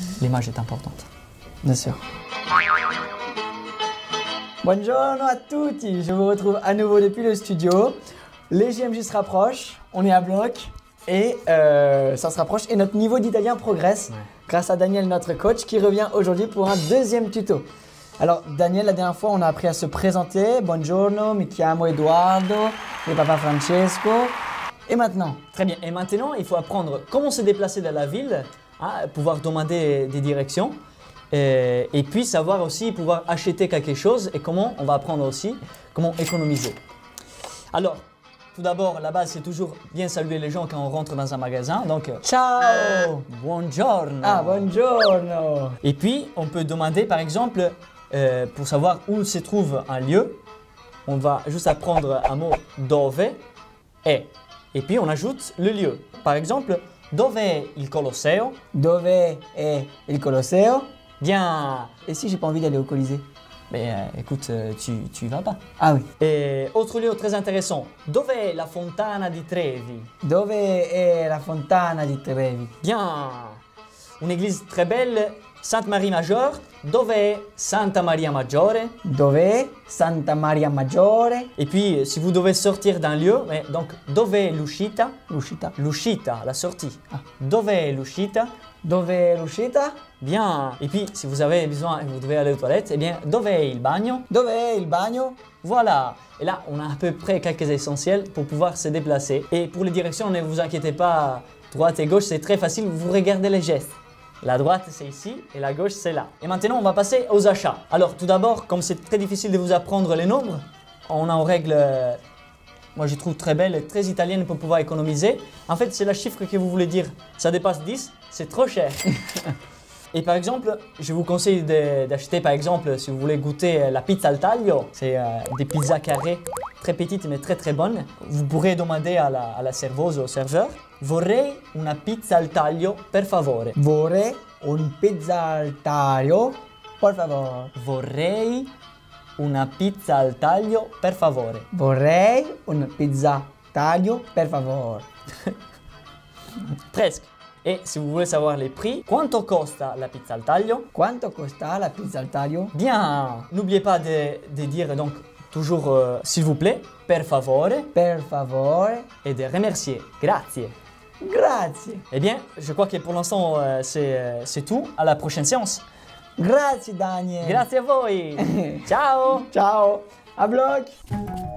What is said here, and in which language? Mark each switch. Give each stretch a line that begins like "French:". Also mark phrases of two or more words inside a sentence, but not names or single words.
French: l'image est importante. Bien sûr.
Italian: Buongiorno a tutti,
French: je vous retrouve à nouveau depuis le studio. Les JMJ se rapprochent, on est à bloc et ça se rapproche et notre niveau d'italien progresse grâce à Daniel, notre coach, qui revient aujourd'hui pour un deuxième tuto. Alors Daniel, la dernière fois, on a appris à se présenter.
Italian: Buongiorno, mi chiamo Edoardo,
French: et papa Francesco. Et maintenant? Très bien, et maintenant il faut apprendre comment se déplacer dans la ville, hein, pouvoir demander des directions. Et puis savoir aussi pouvoir acheter quelque chose et comment on va apprendre aussi comment économiser. Alors, tout d'abord, la base c'est toujours bien saluer les gens quand on rentre dans un magasin. Donc,
Italian: ciao, buongiorno. Ah, buongiorno.
French: Et puis, on peut demander par exemple, pour savoir où se trouve un lieu, on va juste apprendre un mot
Italian: dove è.
French: Et puis on ajoute le lieu. Par exemple,
Italian: dove è il Colosseo? Dove è il Colosseo?
French: Bien. Et si j'ai pas envie d'aller au Colisée? Mais écoute, tu y vas pas. Ah oui. Et autre lieu très intéressant,
Italian: dove è la Fontana di Trevi? Dove è la Fontana di Trevi?
French: Bien. Une église très belle, Sainte Marie Majeure.
Italian: Dove è Santa Maria Maggiore? Dove è Santa Maria Maggiore?
French: Et puis, si vous devez sortir d'un lieu, donc
Italian: dove è l'uscita? L'uscita.
French: L'uscita, la sortie. Ah.
Italian: Dove è l'uscita? Dove è l'uscita?
French: Bien. Et puis, si vous avez besoin, vous devez aller aux toilettes, eh bien,
Italian: dove è il bagno? Dove è il bagno?
French: Voilà. Et là, on a à peu près quelques essentiels pour pouvoir se déplacer. Et pour les directions, ne vous inquiétez pas, droite et gauche, c'est très facile, vous regardez les gestes. La droite, c'est ici et la gauche, c'est là. Et maintenant, on va passer aux achats. Alors, tout d'abord, comme c'est très difficile de vous apprendre les nombres, on a en règle, moi je trouve très belle et très italienne pour pouvoir économiser. En fait, c'est le chiffre que vous voulez dire. Ça dépasse 10, c'est trop cher. Et par exemple, je vous conseille d'acheter, par exemple, si vous voulez goûter la
Italian: pizza al taglio,
French: c'est des pizzas carrées, très petites mais très très bonnes. Vous pourrez demander à la serveuse ou au serveur,
Italian: vorrei una pizza al taglio, per favore. Vorrei un pizza al taglio, per favore. Vorrei una pizza al taglio, per favore. Vorrei una pizza taglio, per favore.
French: Presque. Et si vous voulez savoir les prix,
Italian: quanto costa la pizza al taglio? Quanto costa la pizza al taglio?
French: Bien. N'oubliez pas de dire donc toujours s'il vous plaît,
Italian: per favore. Per favore.
French: Et de remercier.
Italian: Grazie. Grazie.
French: Eh bien, je crois que pour l'instant, c'est tout. À la prochaine séance.
Italian: Grazie Daniel. Grazie a voi. Ciao.
French: Ciao. A bloc.